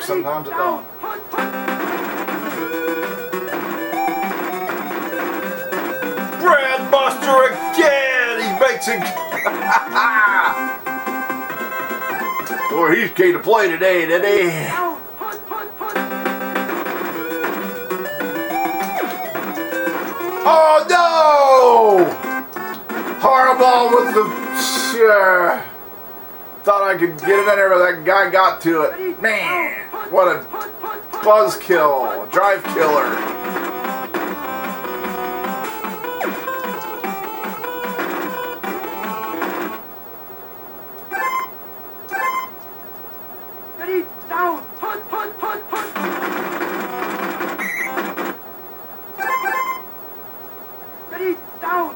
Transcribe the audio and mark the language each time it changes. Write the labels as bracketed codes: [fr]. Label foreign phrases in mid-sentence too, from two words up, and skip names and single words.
[en] Ready, sometimes it down. don't. Punt, punt. Brad Muster again! He makes it. Boy, he's key to play today, isn't he? Down. Punt, punt, punt. Oh no! Harbaugh with the. Thought I could get it in there, but that guy got to Ready, it. Man, down. Punt, what a punt, punt, punt, buzzkill, a drive killer. Ready, down. Punt, punt, punt, punt. Ready, down.